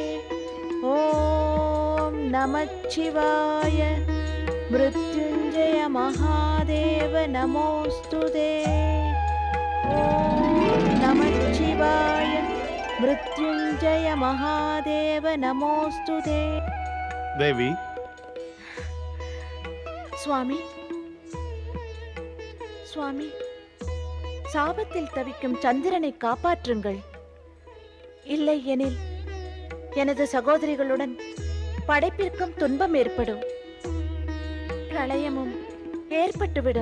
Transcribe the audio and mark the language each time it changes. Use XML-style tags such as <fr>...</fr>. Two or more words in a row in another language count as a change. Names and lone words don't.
<sa>ओम नमः शिवाय मृत्युंजय महादेव नमोस्तुते. ओम नमः शिवाय मृत्युंजय महादेव नमोस्तुते.</sa> <ta>தேவி, சுவாமி, சுவாமி, சாபத்தில் தவிக்கும் சந்திரனை காப்பாற்றுங்கள். இல்லை எனில் எனது சகோதரிகளுடன் படைப்பிற்கும் துன்பம் ஏற்படும், பிரளயமும் ஏற்பட்டுவிடும்.</ta>